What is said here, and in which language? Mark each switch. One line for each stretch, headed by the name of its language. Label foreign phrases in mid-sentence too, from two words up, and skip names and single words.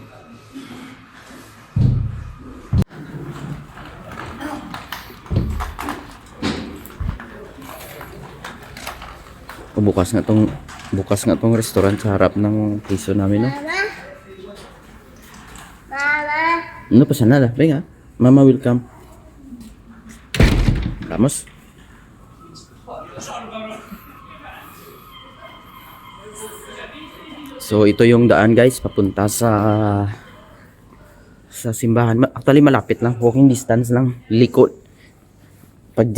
Filipino: Bukas nga tong restaurant sa harap ng piso namin, no? Mama.
Spanish: No pasa nada. Venga.
English: Mama will come.
Spanish: Vamos.
Filipino: So ito yung daan guys papunta sa simbahan. Actually malapit lang,
English: walking distance
Filipino: lang, likod.